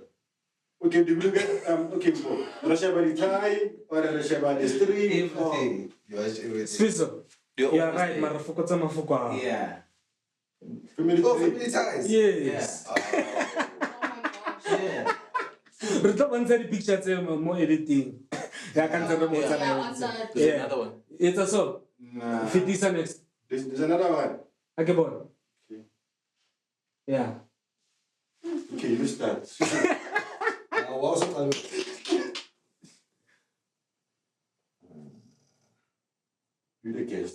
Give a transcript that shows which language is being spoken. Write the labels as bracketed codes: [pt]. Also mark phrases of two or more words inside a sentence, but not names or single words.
[en] okay, do you look at, okay, so, Rashabali Thai, or Rashabali Street, or... Everything. You are everything. Sfiso. They're You're always right, there. Marafukota Mafuka. Yeah. Family Oh, tree. family ties. Yes. Oh my gosh. Yeah. [tn] Re tlo bontsha di-picture tse mo editing. Ya ka ntse re botsa [en] Yeah, [tn] na [en] on [tn] yone. [en] that. There's Yeah. another one. It's a so. Nah. [tn] Fitisa next. [en] There's another one. Okay, bon. Okay. Yeah. Okay, you start. What was it? You the guest.